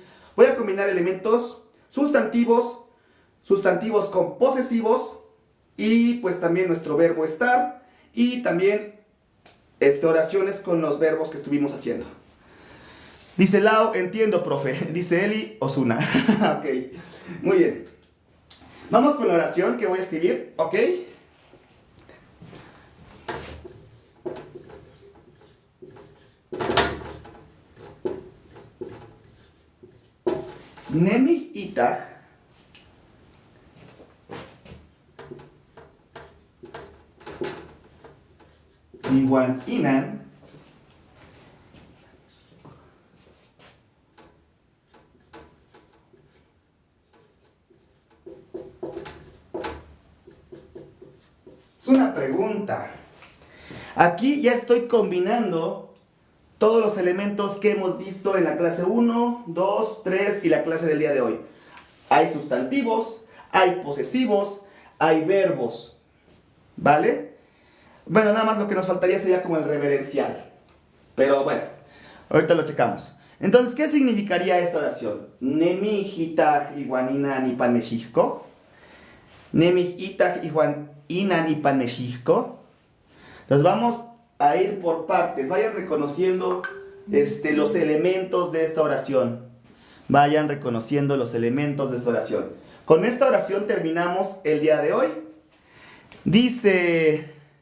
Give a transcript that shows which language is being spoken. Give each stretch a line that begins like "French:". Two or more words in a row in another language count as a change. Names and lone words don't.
Spanish: Voy a combinar elementos sustantivos, sustantivos con posesivos y pues también nuestro verbo estar y también oraciones con los verbos que estuvimos haciendo. Dice Lau, entiendo, profe. Dice Eli, Osuna. Ok, muy bien. Vamos con la oración que voy a escribir, ¿ok?
Nahuatl languages: Nemih itah iwan inan
Spanish: es una pregunta. Aquí ya estoy combinando todos los elementos que hemos visto en la clase 1, 2, 3 y la clase del día de hoy. Hay sustantivos, hay posesivos, hay verbos, ¿vale? Bueno, nada más lo que nos faltaría sería como el reverencial. Pero bueno, ahorita lo checamos. Entonces, ¿qué significaría esta oración?
Nahuatl languages: Nemih itah iwan inan ipan mexicco. Nemih itah iwan inan ipan mexicco.
Spanish: Entonces vamos a ir por partes. Vayan reconociendo los elementos de esta oración. Vayan reconociendo los elementos de esta oración. Con esta oración terminamos el día de hoy. Dice...